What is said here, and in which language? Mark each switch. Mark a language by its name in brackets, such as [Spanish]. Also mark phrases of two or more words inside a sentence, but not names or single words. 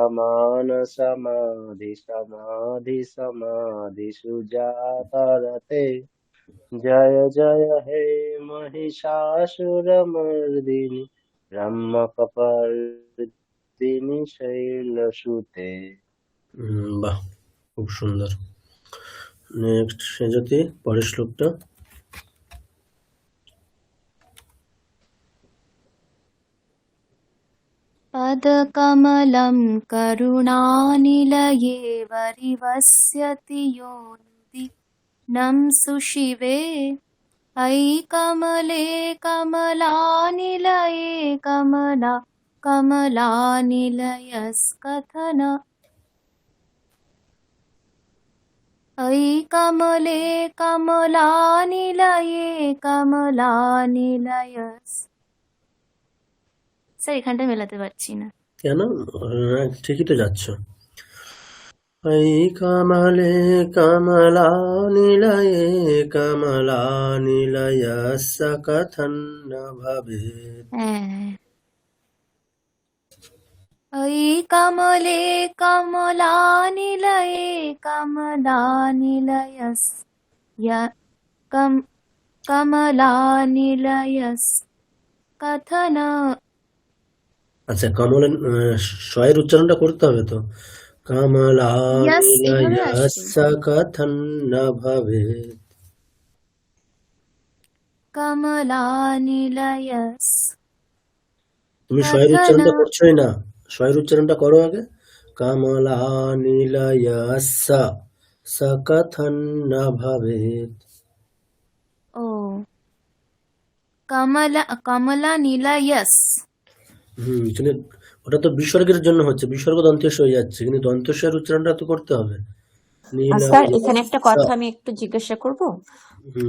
[Sanskrit] সুজাতরতে জয় জয় হে महिषासुरमर्दिनि রম্যকপর্দিনি শৈলসুতে। [Bangla] বাহ, খুব সুন্দর। নেক্সট সেজতি, পরের শ্লোকটা। [Sanskrit] पदकमलं करुणानिलये वरिवस्यति योनिदिनं सुशिवे अयि कमले कमलानिलये कमलानिलयस्कथन अयि कमले कमलानिलये कमलानिलयस् [Bangla] স্যার এখানটা মেলাতে পারছি না। কেন? ঠিকই তো যাচ্ছ। [Sanskrit] ऐ कमले कमलानिलये कमलानिलयस्य कथं न भवेत्। হ্যাঁ अयि कमले कमलानिलये कमलानिलयस् कमलानिलयस् कथन [Bangla] আচ্ছা, কমলের শয়ের উচ্চারণটা করতে হবে তো। यस এভাবে আসছে [Sanskrit] कमलानिलयस्य कथं न भवेत्। कमलानिलयस् [Bangla] তুমি শয়ের [Sanskrit] कथन [Bangla] উচ্চারণটা করছোই না, শয়ের উচ্চারণটা করো আগে। [Sanskrit] कमलानिलयस्य स कथं न भवेत्। ও कमलानिलयस् [Bangla] কিন্তু ওটা তো বিসর্গের জন্য হচ্ছে, বিসর্গ দন্তেশ হয়ে যাচ্ছে, কিন্তু দন্তেশের উচ্চারণটা তো করতে হবে। স্যার এখানে একটা কথা আমি একটু জিজ্ঞাসা করব, একটু